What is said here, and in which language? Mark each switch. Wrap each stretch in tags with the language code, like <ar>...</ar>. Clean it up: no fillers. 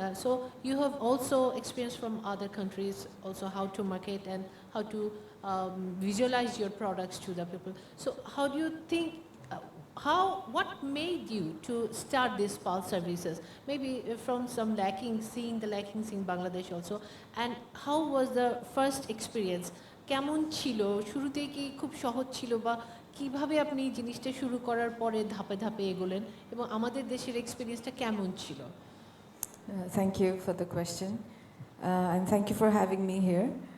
<en>So you have also experienced from other countries also how to market and how to visualize your products to the people. So how do you think, what made you to start these pulse services? Maybe from some seeing the lackings in Bangladesh also. And how was the first experience?</en> <bn>কেমন ছিল শুরুতে কি খুব সহজ ছিল বা কিভাবে আপনি জিনিসটা শুরু করার পরে ধাপে ধাপে এগোলেন এবং আমাদের দেশের এক্সপেরিয়েন্সটা কেমন ছিল?</bn> <en>Thank you for the question, and thank you for having me here.</en>